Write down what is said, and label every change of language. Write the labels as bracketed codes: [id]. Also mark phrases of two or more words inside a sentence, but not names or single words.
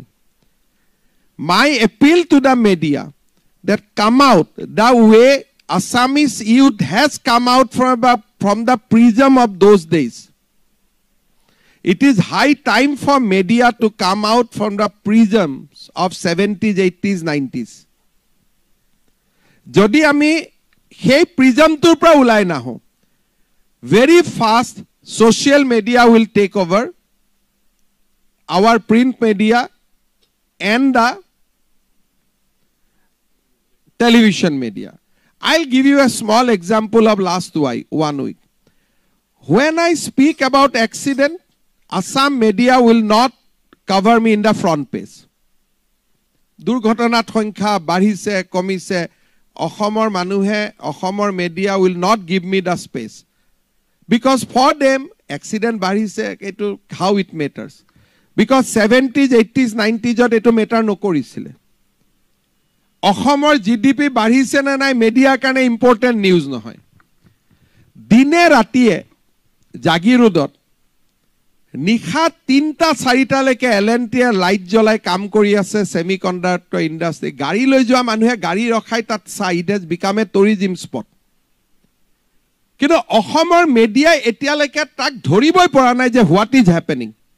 [en] My appeal to the media that come out the way Assamese youth has come out from the prism of those days. It is high time for media to come out from the prisms of 70s, 80s, 90s. [as] যদি আমি সেই প্ৰিজমটোৰ পৰা ওলাই নাহো, [en] very fast social media will take over our print media and the television media. I'll give you a small example of last 1 week. When I speak about accident, Assam media will not cover me in the front page. [as] Durghotanat সংখ্যা বাঢ়িছে কমিছে, অসমৰ মানুহে অসমৰ [en] media will not give me the space. Because for them, accident [as] বাঢ়িছে, এটো [en] how it matters. [as] Because 70s, 80s, 90s এটো matter নকৰিছিলে. অসমৰ GDP বাঢ়িছে নে নাই media কাৰণে [en] important news [as] নহয়. দিনে ৰাতিয়ে জাগিৰোডত নিশা 3টা 4টা লৈকে এলএনটিয়ে লাইট জ্বলাই কাম কৰি আছে [en] semiconductor industry, [as] গাড়ী লৈ যোৱা মানুহে গাড়ী ৰখাই তাত চাই, [en] it has become a tourism spot. [as] কিন্তু অসমৰ মিডিয়াই এতিয়ালৈকে তাক ধৰিবই পৰা নাই যে [en] what is happening.